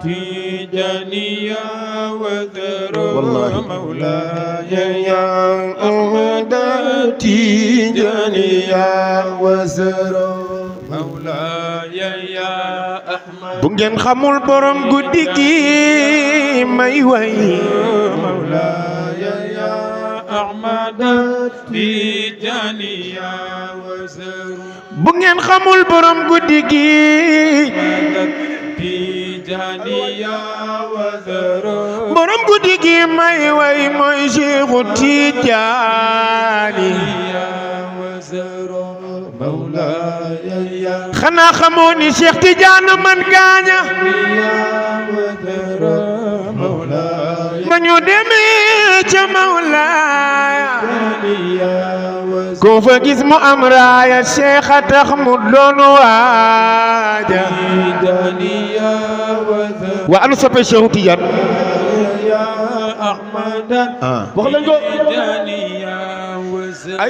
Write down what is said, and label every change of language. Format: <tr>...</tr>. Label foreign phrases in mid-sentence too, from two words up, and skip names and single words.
<ar>تجانية وا دارو والله. مولاي يا يا أحمد تجانية وا زرو. مولاي يا أحمد.</ar> <wo>Bu ngeen xamul borom guddi gi may way.</wo> <ar>مولاي يا أحمد تجاني يا وزر.</ar> <wo>Bu ngeen xamul borom guddi gi.</wo> <ar>تجاني يا وزر.</ar> <wo>Borom guddi gi may way mooy Seexu Tijaani.</wo> <ar>يا وزر. مولاي يا</ar> <wo>Xanaa xamoo ni Cheikh Tidiane man gaaña?</wo> <ar>يا وزر مولاي</ar> <wo>Ba ñu demee ca Mawlaaya.</wo> <ar>يا وزر</ar> <wo>Koo fa gis mu am raaya, Cheikh a tax mu doon waaja.</wo> <ar>يا وزر</ar> <wo>Waa, anu soppe Cheikh Tidiane?</wo> <ar>يا أحمد</ar> <wo>Ah. Wax leen ko.</wo> <ar>يا وزر</ar>